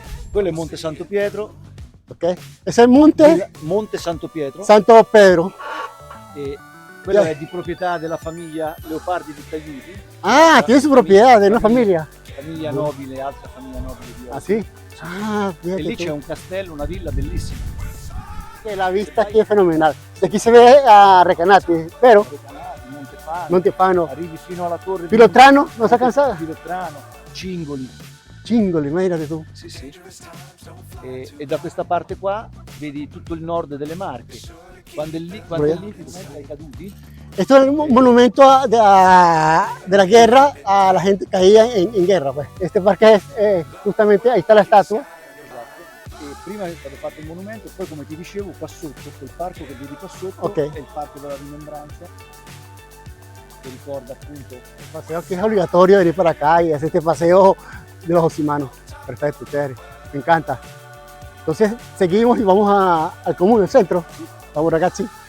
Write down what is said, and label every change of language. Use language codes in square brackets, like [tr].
[it] Quello è Monte Santo Pietro, [es] Ok. Ese es el monte [it] Monte Santo Pietro, [es] Santo Pedro. [it] e quello è di proprietà della famiglia Leopardi di Tagliuti, [es] Ah, tiene su propiedad de una familia. [it] famiglia nobile, altra famiglia nobile di Osimo. [es] ¿Ah, sí? Ah, [it] E lì [es] fíjate [it] c'è [es] tú. [it] un castello, una villa bellissima. [es] Que la vista aquí es fenomenal. De aquí se ve a Recanati, pero [it] Montefano, [es] Montefano, [it] arrivi fino alla torre [es] Pilotrano, ¿no se ha cansado? [it] Pilotrano, Cingoli, Chingoli, imagínate tú. sì sì. E da questa parte qua vedi tutto il nord delle Marche. Quando è lì praticamente ai caduti, [es] Esto es un monumento de la guerra a la gente caída en guerra. Pues. Este parque es justamente, ahí está la estatua. [it] e prima è stato fatto il monumento, e poi come ti dicevo qua sotto, quel parco che vedi qua sotto Ok. è il parco della rimembranza, che ricorda appunto [es] El paseo que es obligatorio venir para acá y hacer este paseo de los Osimanos. Perfecto, chévere. Me encanta. Entonces seguimos y vamos al común, al centro. Vamos ragazzi.